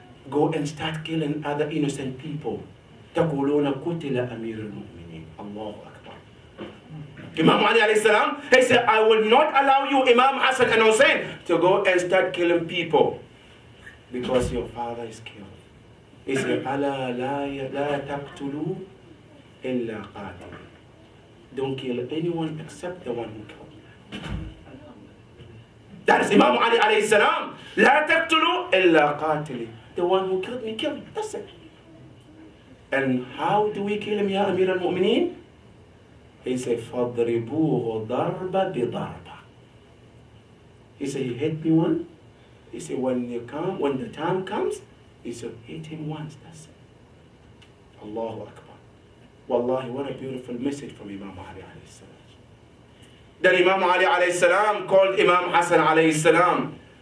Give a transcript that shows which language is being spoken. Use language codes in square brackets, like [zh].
[en] Go and start killing other innocent people. [ar] تَقُولُونَ قُتِلَ أَمِيرُ الْمُؤْمِنِينَ. Allahu Akbar. [en] Imam Ali alayhi salam, he said, I will not allow you, Imam Hassan and Hussein, to go and start killing people because your father is killed. He said, [ar] أَلَا لَا تَقْتُلُوا إِلَّا قَاتِلٍ. [en] Don't kill anyone except the one who killed. That is Imam Ali alayhi salam. [ar] لَا تَقْتُلُوا إِلَّا قَاتِلٍ. [en] The one who killed me, killed. That's it. And how do we kill him, Ya Amir al-Mu'mineen? He said, [ar] فَضْرِبُوهُ ضَرْبَ بِضَرْبَ. [en] He said, you hit me one. He said, when the time comes, he said, hit him once, that's it. Allahu Akbar. Wallahi, what a beautiful message from Imam Ali alayhi salam. Then Imam Ali alayhi salam called Imam Hassan alayhi salam.